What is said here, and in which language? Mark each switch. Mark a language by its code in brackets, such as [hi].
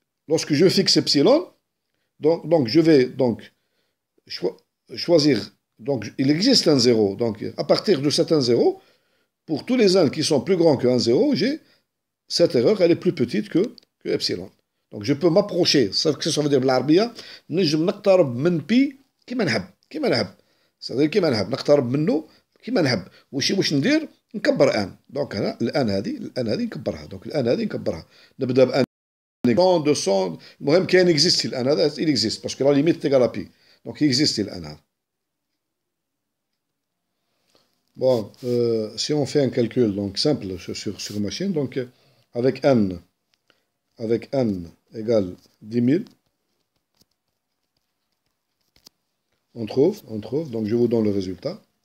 [fr] Lorsque je fixe epsilon, donc je vais donc choisir, donc il existe un 0. Donc à partir de cet 1, 0, pour tous les 1 qui sont plus grands que 1, 0, j'ai cette erreur, elle est plus petite que epsilon. Donc je peux m'approcher, ça veut dire [ar] بالعربية نجم نقترب من بي كيما نحب. [fr] c'est-à-dire [ar] كيما نحب نقترب منه كيما نحب. واش ندير؟ نكبر ان. دونك هنا الان هذه نكبرها. دونك الان هذه نكبرها. نبدا بان 100 200 المهم كاين اكزيستي الان هذا [fr] il existe parce que la limite est égale à pi. Donc il existe [ar] الان هذا. [fr] Bon, si on fait un calcul donc simple sur machine, donc avec n égale 10 000, on trouve, donc je vous donne le résultat.